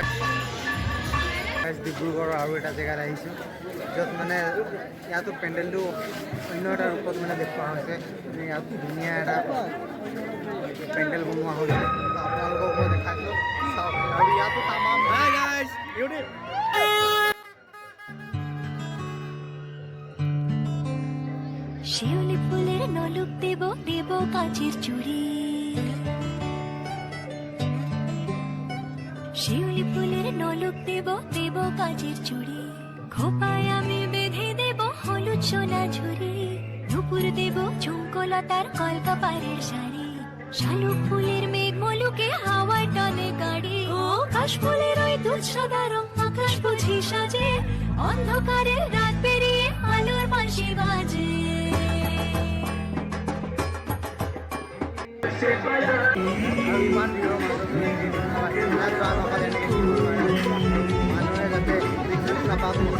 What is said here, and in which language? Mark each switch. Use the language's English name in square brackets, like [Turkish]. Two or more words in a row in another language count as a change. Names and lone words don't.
[Assamese] ডিব্ৰুগড়ৰ আৰু এটা জেগাত আহিছোঁ য'ত মানে ইয়াতো পেণ্ডেলটো অন্য এটা ৰূপত মানে দেখুওৱা হৈছে ইয়াত ধুনীয়া এটা পেণ্ডেল বনোৱা হৈছে আপোনালোকক মই দেখাইছোঁ চাওক আৰু ইয়াতো তামাম [Bangla] শিউলি ফুলের নলুক দেব দেব কাচের চুড়ি শিউলি ফুলের নলুক দেব দেব কাচের চুড়ি খোপায় আমি বেঁধে দেব হলুদ সোনা ঝুড়ি নুপুর দেব ঝুমকোলতার কলকাপাড়ের শাড়ি শালুক ফুলের মেঘ মলুকে হাওয়ায় টানে গাড়ি ও কাশ ফুলের ওই দুধ সাদা রং আকাশ বুঝি সাজে অন্ধকারের রাত পেরিয়ে আলোর বাঁশি বাজে [Assamese] ইমান ভিৰৰ মাজত মানুহে যাতে দেখিবলৈ নাপাওঁ